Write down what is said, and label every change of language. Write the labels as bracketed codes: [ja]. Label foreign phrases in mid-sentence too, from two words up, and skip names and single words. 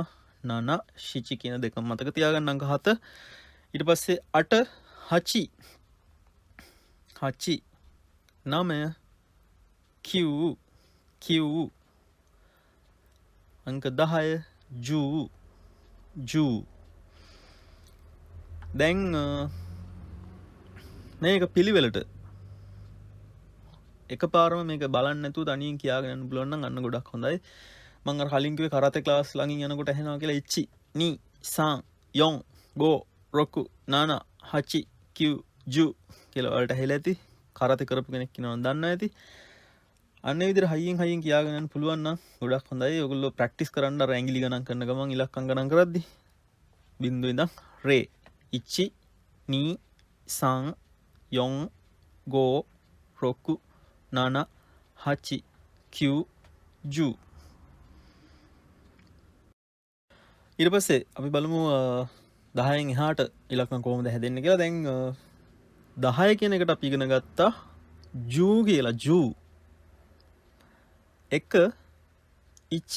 [ja] なな しち [si] කියන දෙකම මතක තියාගන්න. අංක 7. ඊට පස්සේ 8 [ja] はち はち, [si] 9 [ja] きゅう きゅう, [si] අංක 10 [ja] じゅう じゅう. [si] දැන් මේක පිළිවෙලට එකපාරම මේක බලන්න නැතුව තනියෙන් කියාගෙන යන්න පුළුවන් නම් අන්න ගොඩක් හොඳයි. මම අර කලින් කිව්වේ කරතේ ක්ලාස් ළඟින් යනකොට ඇහෙනවා කියලා. [ja] いち に さん よん ご ろく なな はち きゅう じゅう [si] කියලා වලට ඇහිලා ඇති. කරතේ කරපු කෙනෙක් ඉන්නවනම් දන්නවා ඇති. අන්න ඒ විදිහට හයියෙන් හයියෙන් කියාගෙන යන්න පුළුවන් නම් ගොඩක් හොඳයි. ඔයගොල්ලෝ ප්‍රැක්ටිස් කරන්න අර ඇඟිලි ගණන් කරන ගමන් ඉලක්කම් ගණන් කරද්දි. [ja] 0 ඉඳන් れい いち に さん よん ご ろく なな はち きゅう じゅう. [si] ඊට පස්සේ අපි බලමු 10න් එහාට ඉලක්කම් කොහොමද හැදෙන්නේ කියලා. දැන් 10 කියන එකට අපි ඉගෙන ගත්තා ju කියලා. [ja] じゅう 1 いち.